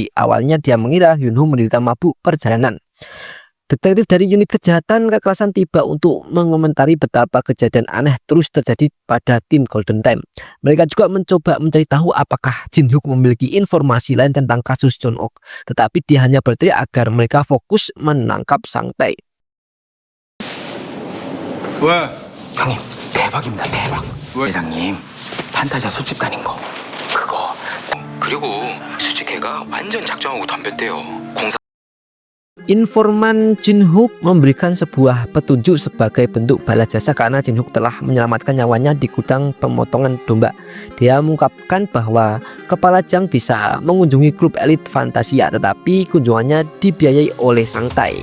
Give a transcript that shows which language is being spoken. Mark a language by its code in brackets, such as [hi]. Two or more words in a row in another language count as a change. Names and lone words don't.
[id] Awalnya dia mengira Yunho menderita mabuk perjalanan. Detektif dari unit kejahatan kekerasan tiba untuk mengomentari betapa kejadian aneh terus terjadi pada tim Golden Time. Mereka juga mencoba mencari tahu apakah Jin-hyuk memiliki informasi lain tentang kasus John Ok, tetapi dia hanya berteriak agar mereka fokus menangkap sang tae. [ko] 왜? 형님 대박입니다 대박. 왜? 회장님 판타지아 술집 가는 거 그거 그리고 솔직히 걔가 완전 작정하고 덤볐대요. 공사 [id] Informan Jin-hyuk memberikan sebuah petunjuk sebagai bentuk balas jasa karena Jin-hyuk telah menyelamatkan nyawanya di gudang pemotongan domba. Dia mengungkapkan bahwa Kepala Jang bisa mengunjungi klub elit Fantasia, tetapi kunjungannya dibiayai oleh sang tae.